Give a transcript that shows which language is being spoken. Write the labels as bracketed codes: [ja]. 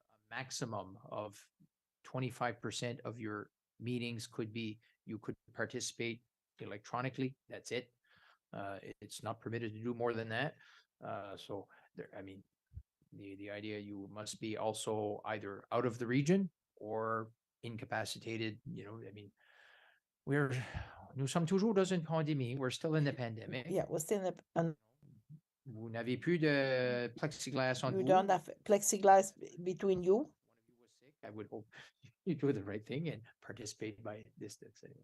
[en] Maximum of 25% of your meetings you could participate electronically. That's it. It's not permitted to do more than that. So there, I mean, the idea you must be also either out of the region or incapacitated. You know, I mean, [fr] nous sommes toujours dans une pandémie. [en] We're still in the pandemic. Yeah, we're still in [fr] Vous n'avez plus de plexiglas entre [en] you [fr] vous. [en] don't have plexiglass between you. I would hope you do the right thing and participate by distance.